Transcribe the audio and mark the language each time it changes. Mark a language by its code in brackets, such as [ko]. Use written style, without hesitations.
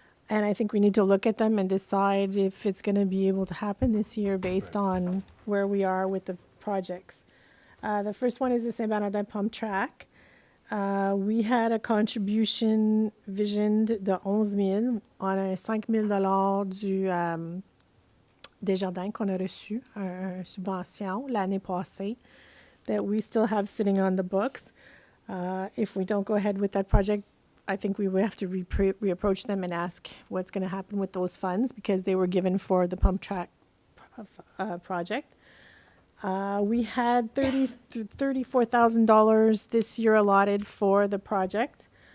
[en] And I think we need to look at them and decide if it's going to be able to happen this year based on where we are with the projects. The first one is the Saint-Bernardin Pump Track. We had a contribution visioned de 11 000. [fr] On a 5 000 du Desjardins qu'on a reçu, une subvention l'année passée [en] that we still have sitting on the books. If we don't go ahead with that project, I think we would have to reapproach them and ask what's going to happen with those funds because they were given for the pump track project. We had $34,000 this year allotted for the project.